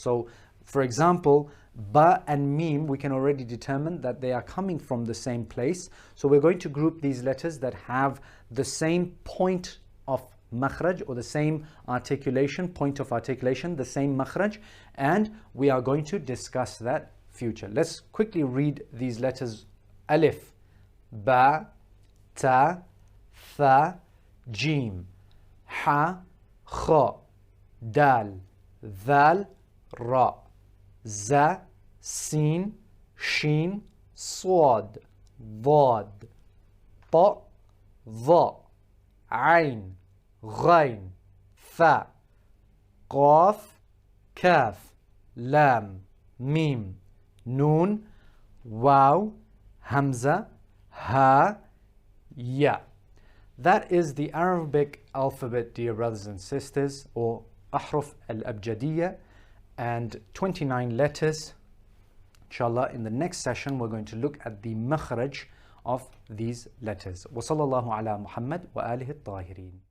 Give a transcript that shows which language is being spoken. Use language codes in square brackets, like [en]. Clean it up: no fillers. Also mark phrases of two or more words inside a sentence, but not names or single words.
[en] So, for example, ba and mim, we can already determine that they are coming from the same place. So we're going to group these letters that have the same point of makhraj, or the same articulation, point of articulation, the same makhraj, and we are going to discuss that future. Let's quickly read these letters. [ar] Alif, باء، تاء، ثاء، جيم، حاء، خاء, dal, ذال، راء، زاي، سين، شين، صاد, ضاد, طاء، ظاء، عين, غين, ثاء, قاف, كاف, لام, ميم, نون, واو, همزة، هاء، ياء. [en] That is the Arabic alphabet, dear brothers and sisters, or [ar] أحرف الأبجدية, [en] and 29 letters. Inshallah, in the next session, we're going to look at the makhraj of these letters. [ar] وصلى الله على محمد وآله الطاهرين.